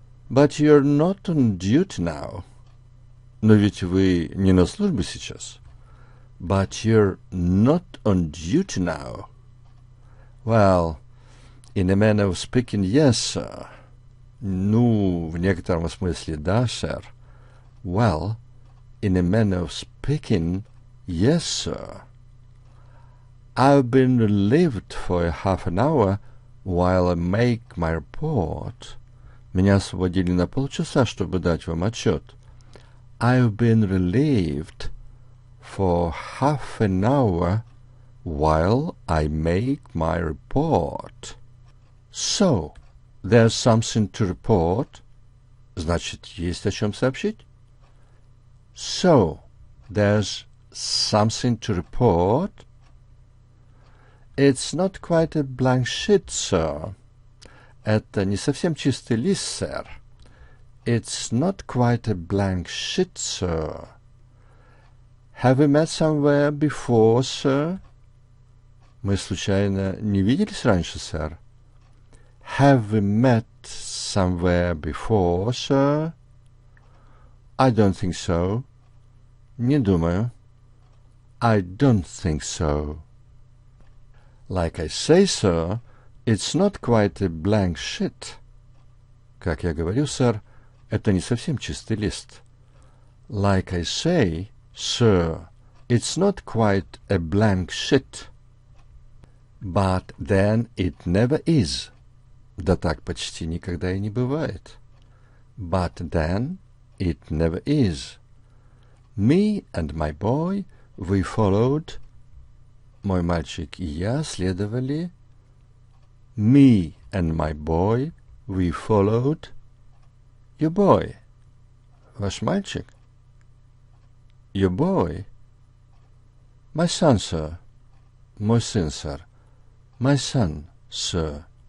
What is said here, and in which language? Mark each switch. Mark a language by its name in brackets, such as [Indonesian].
[English] But you're not on duty now. [Russian] Но ведь вы не на службе сейчас. [English] But you're not on duty now. Well, in a manner of speaking, yes, sir. [Russian] Ну, в некотором смысле, да, сэр. [English] Well, in a manner of speaking, yes, sir. I've been relieved for a half an hour while I make my report. [Russian] Меня освободили на полчаса, чтобы дать вам отчет. [English] I've been relieved for half an hour while I make my report. So, there's something to report. [Russian] Значит, есть о чем сообщить. [English] So, there's something to report. It's not quite a blank sheet, sir. [Russian] Это не совсем чистый лист, сэр. [English] It's not quite a blank sheet, sir. Have we met somewhere before, sir? [Russian] Мы случайно не виделись раньше, сэр? [English] Have we met somewhere before, sir? I don't think so. [Russian] Не думаю. [English] I don't think so. Like I say, sir, it's not quite a blank sheet. [Russian] Как я говорю, сэр, это не совсем чистый лист. [English] Like I say, sir, it's not quite a blank sheet. But then it never is. [Russian] Да так почти никогда и не бывает. [English] But then it never is. Me and my boy, we followed. [Russian] Мой мальчик и я следовали. [English] Me and my boy, we followed. Your boy. [Russian] Ваш мальчик. [English] Your boy. My son, sir. [Russian] Мой сын, сэр. [English] My son, sir.